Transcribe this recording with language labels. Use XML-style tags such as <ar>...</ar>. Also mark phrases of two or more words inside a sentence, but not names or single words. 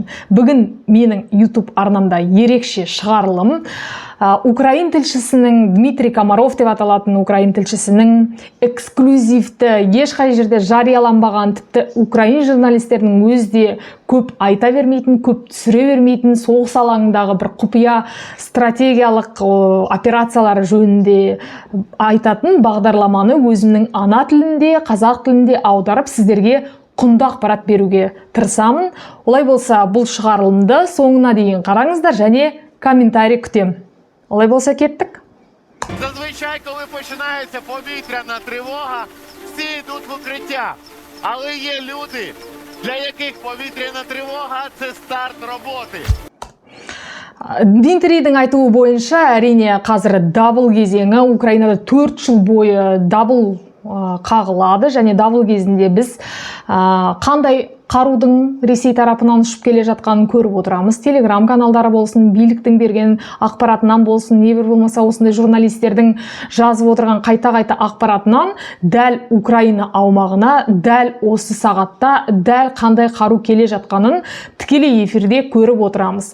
<kk>Бүгін менің YouTube арнамда ерекше шығарылым Украин тілшісінің, Дмитрий Комаров деп аталатын Украин тілшісінің эксклюзивті, ешқай жерде жарияланбаған, тіпті Украин журналистерінің өзде көп айта бермейтін, көп түсіре бермейтін, соғыс алаңындағы бір құпия стратегиялық операциялары жөнінде айтатын бағдарламаны өзімнің ана тілінде, қазақ тілінде аударып сіздерге құнды ақпарат беруге тырысамын. Олай болса, бұл шығарылымды соңына дейін қараңыздар және комментарий күтем. Олай болса, кеттік.</kk> <uk>Зазвичай, коли починається повітряна тривога, всі йдуть в укриття. Але є люди, для яких повітряна тривога – це старт роботи.</uk> <kk>Дмитрийдің айтуы бойынша, әрине қазір дабыл кезеңі, Украинада 4 жыл бойы дабыл қағылады, және дабыл кезінде біз қандай қарудың Ресей тарапынан ұшып келе жатқанын көріп отырамыз. Телеграм каналдары болсын, биліктің берген ақпаратынан болсын, не болмаса осындай журналистердің жазып отырған қайта-қайта ақпаратынан дәл Украина аумағына, дәл осы сағатта, дәл қандай қару келе жатқанын тікелей эфирде көріп отырамыз.</kk>